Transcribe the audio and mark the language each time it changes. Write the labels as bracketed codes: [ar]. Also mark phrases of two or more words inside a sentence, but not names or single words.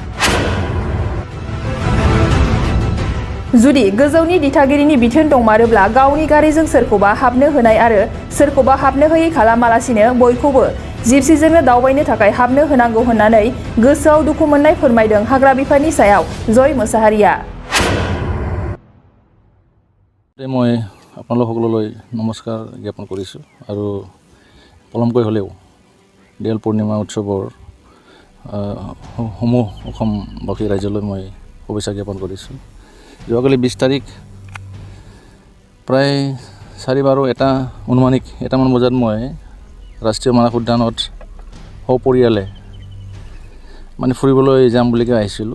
[brx] जुदि गोजौनि दिथागिरिनि बिथोन दंमारोब्ला गावनि गारिजों सोरखौबा हाबनो होनाय आरो सोरखौबा हाबनो होयै खालामालासिनो बयखौबो जिपसिजोंनो दावबायनो थाखाय हाबनो होनांगौ होननानै गोसोआव दुखु मोननाय फोरमायदों हाग्रा बिफाननि सायाव जय मोसाहारिया। [as] মই আপোনালোক সকললৈ নমস্কাৰ জ্ঞাপন কৰিছোঁ আৰু পলমকৈ হ'লেও দেৱাল পূৰ্ণিমা উৎসৱৰ সমূহ অসমবাসী ৰাইজলৈ মই শুভেচ্ছা জ্ঞাপন কৰিছোঁ। যোৱাকালি 20 তাৰিখ প্ৰায় 4:12 অনুমানিক 1মান বজাত মই ৰাষ্ট্ৰীয় মানস উদ্যানত সপৰিয়ালে মানে ফুৰিবলৈ যাম বুলি আহিছিলোঁ।